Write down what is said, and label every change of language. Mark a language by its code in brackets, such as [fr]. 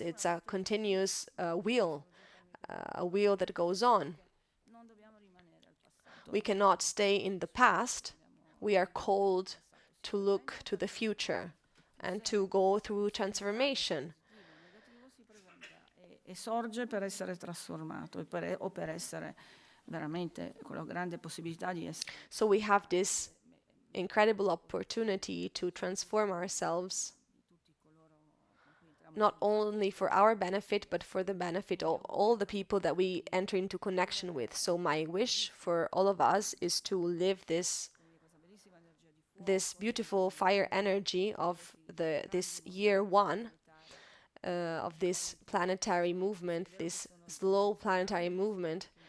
[en] It's a continuous wheel, a wheel that goes on. We cannot stay in the past. We are called to look to the future and to go through transformation. [it] E sorge per essere trasformato o per essere veramente con la grande possibilità di essere. [en] So we have this incredible opportunity to transform ourselves, not only for our benefit, but for the benefit of all the people that we enter into connection with. So my wish for all of us is to live this beautiful fire energy of this year 1 of this planetary movement, this slow planetary movement.